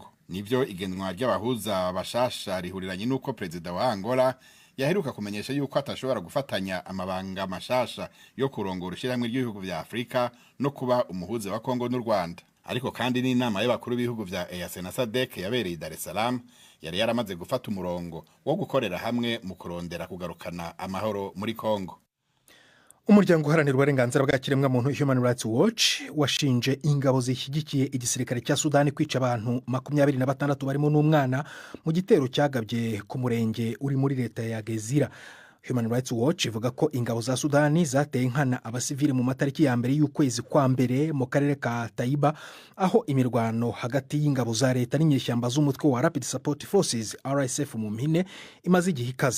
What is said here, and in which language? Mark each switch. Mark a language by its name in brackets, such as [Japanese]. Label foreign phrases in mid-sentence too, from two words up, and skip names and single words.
[Rundi] Nivyo igenwa ry'abahuza bashasha rihuriranye nuko perezida wa Angola yaheruka kumenyesha yuko atashobora gufatanya amabanga mashasha yo kurongora ishyirahamwe ry'ibihugu vya Afrika no kuba umuhuza wa Kongo n'u Rwanda. Ariko kandi n'inama y'abakuru b'ibihugu vya EAC na SADC yabereye Dar es Salaam yari yaramaze gufata umurongo wo gukorera hamwe mu kurondera kugarukana amahoro muri Kongo. Umuryango uharanira uburenganzira bwa kiremwamuntu Human Rights Watch washinje ingabo zishyigikiye igisirikare cya Sudani kwica abantu 26 barimo n'umwana mu gitero cyagabye ku murenge uri muri leta ya Gezira. Human Rights Watch ivuga ko ingabo za Sudani zateye inkana abasivili mu matariki ya mbere y'ukwezi kwa mbere mu karere ka Taiba, aho imirwano hagati y'ingabo za leta n'inyeshyamba z'umutwe wa Rapid Support Forces RSF mu mpine imaze igihe ikaze.